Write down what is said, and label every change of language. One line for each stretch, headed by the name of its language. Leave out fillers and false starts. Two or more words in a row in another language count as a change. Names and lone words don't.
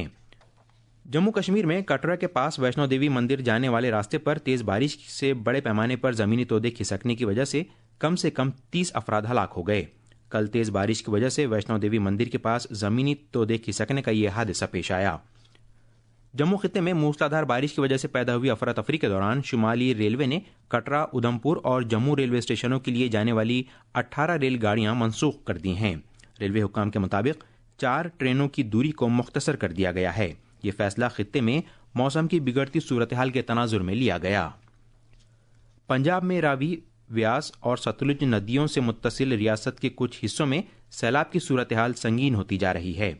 Urdu: جموں کشمیر میں کٹرا کے پاس ویشنو دیوی مندر جانے والے راستے پر تیز بارش سے بڑے پیمانے پر زمینی تودے کھسکنے کی وجہ سے کم 30 افراد ہلاک ہو گئے. کل تیز بارش کی وجہ سے ویشنو دیوی مندر کے پاس زمینی تودے کھسکنے کا یہ حادثہ پیش آیا. جموں خطے میں موسلادھار بارش کی وجہ سے پیدا ہوئی افراتفری کے دوران شمالی ریلوے نے کٹرا، ادھمپور اور جموں ریلوے اسٹیشنوں کے لیے جانے والی 18 ریل گاڑیاں منسوخ کر دی ہیں. ریلوے حکام کے مطابق 4 ٹرینوں کی دوری کو مختصر کر دیا گیا ہے. یہ فیصلہ خطے میں موسم کی بگڑتی صورتحال کے تناظر میں لیا گیا. پنجاب میں راوی، ویاس اور ستلج ندیوں سے متصل ریاست کے کچھ حصوں میں سیلاب کی صورتحال سنگین ہوتی جا رہی ہے.